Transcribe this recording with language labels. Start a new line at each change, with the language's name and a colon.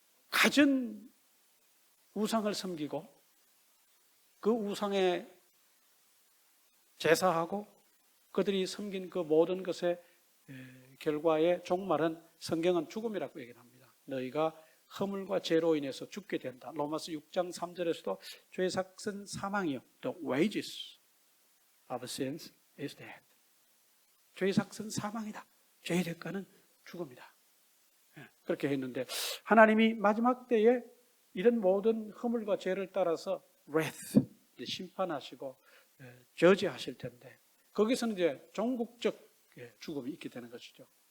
Korean: 가진 우상을 섬기고 그 우상에 제사하고 그들이 섬긴 그 모든 것의 결과의 종말은 성경은 죽음이라고 얘기를 합니다. 너희가 허물과 죄로 인해서 죽게 된다. 로마서 6장 3절에서도 죄의 삭은 사망이요.
English: The wages of sins is death.
Korean: 죄의 삭은 사망이다. 죄의 대가는 죽음이다. 그렇게 했는데 하나님이 마지막 때에 이런 모든 허물과 죄를 따라서 wrath, 심판하시고 저지하실 텐데 거기서는 이제 종국적 죽음이 있게 되는 것이죠.